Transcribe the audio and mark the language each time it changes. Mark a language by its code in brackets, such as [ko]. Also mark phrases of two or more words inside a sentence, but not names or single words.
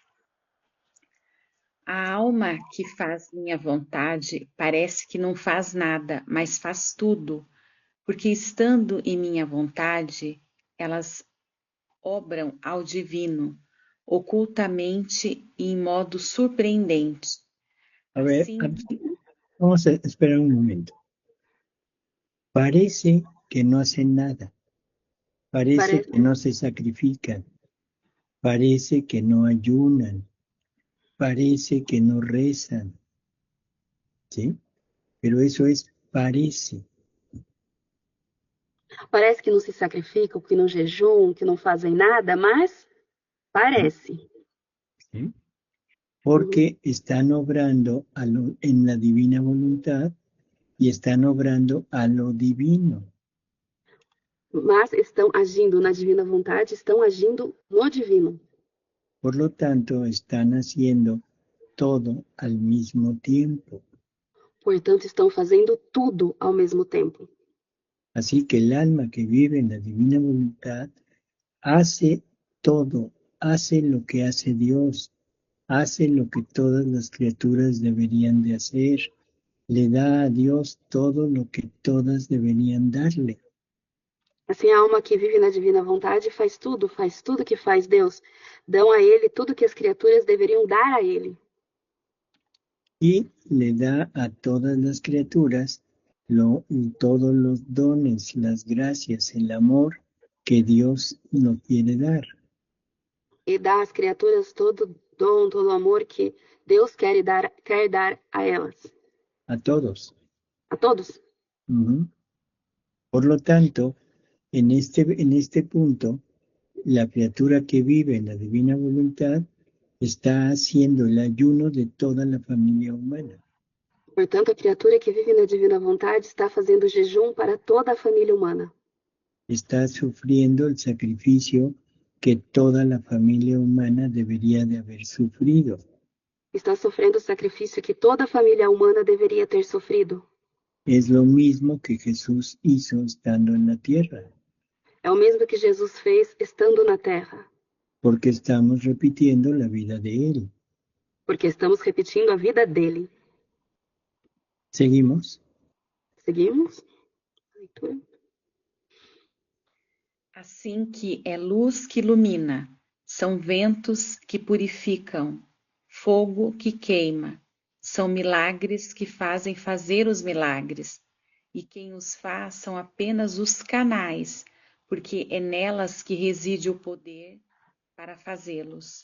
[pt] A alma que faz minha vontade parece que não faz nada, mas faz tudo, porque estando em minha vontade, elas obram ao divino, ocultamente e em modo surpreendente. [es] A ver, [pt] Assim, [es] vamos a esperar un momento. Parece que no hacen nada. Parece que no se sacrifican. Parece que no ayunan. Parece que no rezan. ¿Sí? Pero eso es parece. [pt] Parece que não se sacrificam, que não jejum, que não fazem nada, mas parece. [es] ¿Sí? Porque están obrando en la divina voluntad y están obrando a lo divino. [pt] Mas estão agindo na divina vontade, estão agindo no divino. [es] Por lo tanto, están haciendo todo al mismo tiempo. [pt] Portanto, estão fazendo tudo ao mesmo tempo. [es] Así que el alma que vive en la divina voluntad hace todo, hace lo que hace Dios, hace lo que todas las criaturas deberían de hacer, le da a Dios todo lo que todas deberían darle. [pt] Assim, a alma que vive na divina vontade faz tudo que faz Deus. Dão a ele tudo que as criaturas deveriam dar a ele. [es] Y le da a todas las criaturas todos los dones, las gracias, el amor que Dios nos quiere dar. [pt] E dá às criaturas dom, todo o amor que Deus quer dar a elas, a todos. a todos. Ujú. [es] Por lo tanto, en este punto, la criatura que vive en la divina voluntad está haciendo el ayuno de toda la familia humana. [pt] Portanto, a criatura que vive na divina vontade está fazendo jejum para toda a família humana. [es] Está sufriendo el sacrificio que toda la familia humana debería de haber sufrido. [pt] Está sofrendo o sacrifício que toda a família humana deveria ter sofrido. [es] Es lo mismo que Jesús hizo estando en la tierra, [pt] É o mesmo que Jesus fez estando na terra, [es] porque estamos repitiendo la vida de Él. [pt] porque estamos repetindo a vida dele. [es] ¿Seguimos? [pt] Seguimos? Leitura. Assim que é luz que ilumina, são ventos que purificam, fogo que queima, são milagres que fazem fazer os milagres, e quem os faz são apenas os canais, porque é nelas que reside o poder para fazê-los.